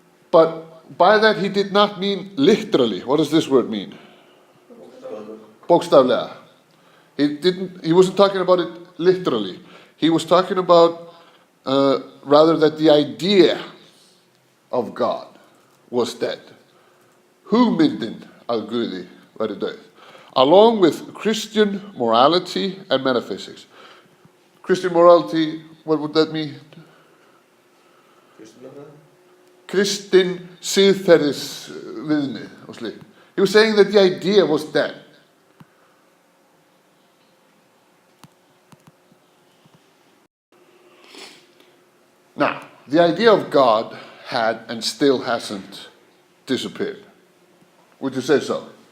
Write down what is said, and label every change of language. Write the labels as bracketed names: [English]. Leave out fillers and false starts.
[English] But by that he did not mean literally. What does this word mean? Bókstaflega. He wasn't talking about it literally. He was talking about rather that the idea of God was dead. [Icelandic] Hugmyndin að Guði væri dauð. [English] Along with Christian morality and metaphysics. Christian morality, what would that mean? [Icelandic] Kristin siðferðisviðmið og slíkt. [English] He was saying that the idea was dead. Now, the idea of God had and still hasn't disappeared. Would you say so?